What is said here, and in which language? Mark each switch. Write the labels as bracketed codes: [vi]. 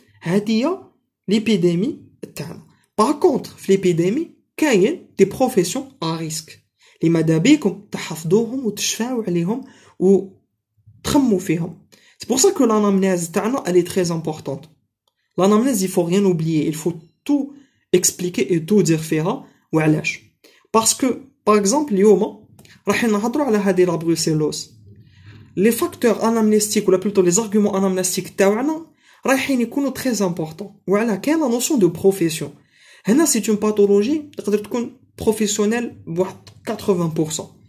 [ar] هذه [fr] l'épidémie [ar] تاعنا. [fr] Par contre [ar] في l'épidémie كاين [fr] des professions à risque [ar] اللي ماذا بيكم تحفظوهم وتشفاو عليهم و تخموا فيهم. [fr] C'est pour ça que l'anamnèse [ar] تاعنا [fr] elle est très importante. L'anamnèse, il faut rien oublier, il faut tout expliquer et tout dire [ar] فيها وعلاش. [fr] Parce que par exemple [ar] اليوم راح نهضروا على هذه [fr] لا بروسيلوز. Les facteurs anamnéstiques ou plutôt les arguments anamnéstiques [ar] تاعنا رايحين يكونوا [fr] très importants. [ar] وعلى كاين [fr] la notion de profession. [ar] هنا [fr] c'est une pathologie [ar] تقدر تكون [fr] professionnelle [ar] بواحد 80%.